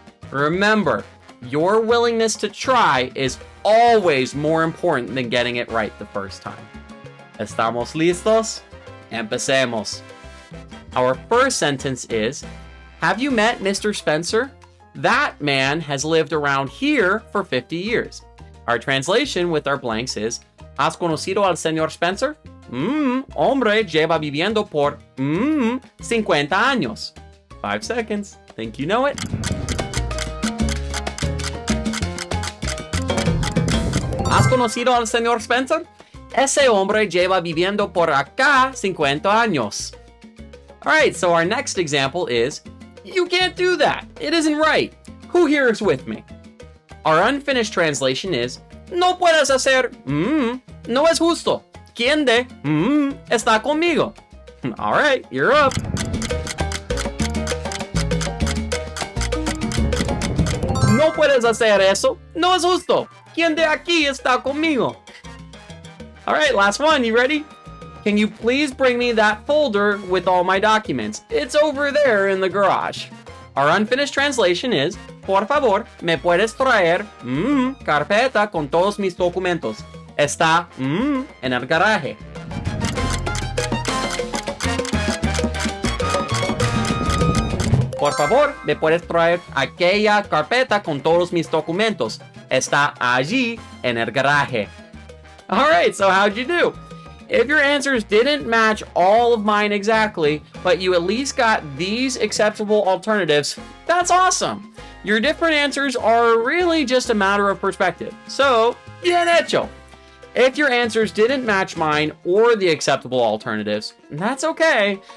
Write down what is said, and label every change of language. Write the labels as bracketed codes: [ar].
[en] Remember, your willingness to try is always more important than getting it right the first time. [es] ¿Estamos listos? Empecemos. [en] Our first sentence is, have you met Mr. Spencer? That man has lived around here for 50 years. Our translation with our blanks is, [es] ¿has conocido al señor Spencer? Hombre lleva viviendo por 50 años. [en] 5 seconds. Think you know it? [es] ¿Has conocido al señor Spencer? Ese hombre lleva viviendo por acá 50 años. [en] Alright, so our next example is, you can't do that. It isn't right. Who here is with me? Our unfinished translation is, [es] no puedes hacer, no es justo. ¿Quién de, está conmigo? [en] Alright, you're up. [es] No puedes hacer eso. No es justo. ¿Quién de aquí está conmigo? [en] Alright, last one. You ready? Can you please bring me that folder with all my documents? It's over there in the garage. Our unfinished translation is, [es] por favor, me puedes traer, carpeta con todos mis documentos. Está, en el garaje. Por favor, me puedes traer aquella carpeta con todos mis documentos. Está allí en el garaje. [en] Alright, so how'd you do? If your answers didn't match all of mine exactly, but you at least got these acceptable alternatives, that's awesome. Your different answers are really just a matter of perspective. So, [es] bien hecho. [en] If your answers didn't match mine or the acceptable alternatives, that's okay.